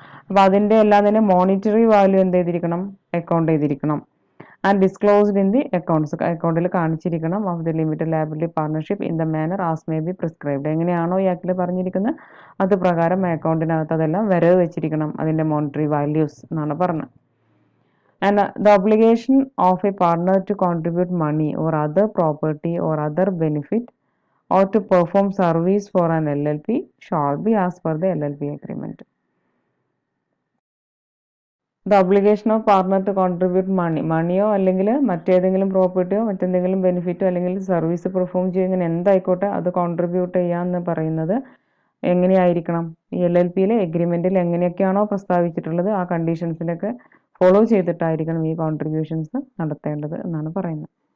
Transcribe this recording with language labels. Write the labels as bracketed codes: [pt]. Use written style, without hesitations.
[ml] അപ്പോൾ അതിൻ്റെ എല്ലാം തന്നെ മോണിറ്ററി വാല്യൂ എന്ത് ചെയ്തിരിക്കണം? അക്കൗണ്ട് ചെയ്തിരിക്കണം. [en] and disclosed in the accounts, [ml] അക്കൗണ്ടിൽ കാണിച്ചിരിക്കണം. [en] Of the limited liability partnership in the manner as may be prescribed. [ml] എങ്ങനെയാണോ ഈ ആക്ടിൽ പറഞ്ഞിരിക്കുന്നത് അത് പ്രകാരം അക്കൗണ്ടിനകത്ത് അതെല്ലാം വരവ് വെച്ചിരിക്കണം, അതിൻ്റെ മോണിറ്ററി വാല്യൂസ് എന്നാണ് പറഞ്ഞത്. [en] And the obligation of a partner to contribute money or other property or other benefit or to perform service for an LLP shall be as per the LLP agreement. The obligation of partner to contribute [ml] മണിയോ അല്ലെങ്കിൽ മറ്റേതെങ്കിലും പ്രോപ്പർട്ടിയോ മറ്റെന്തെങ്കിലും ബെനിഫിറ്റോ അല്ലെങ്കിൽ service perform ചെയ്യുന്ന എന്തായിക്കോട്ടെ അത് contribute ചെയ്യാമെന്ന് പറയുന്നത് എങ്ങനെയായിരിക്കണം? ഈ LLPയിലെ എഗ്രിമെൻറ്റിൽ എങ്ങനെയൊക്കെയാണോ പ്രസ്താവിച്ചിട്ടുള്ളത് ആ കണ്ടീഷൻസിനൊക്കെ ഫോളോ ചെയ്തിട്ടായിരിക്കണം ഈ കോൺട്രിബ്യൂഷൻസ് നടത്തേണ്ടത് എന്നാണ് പറയുന്നത്.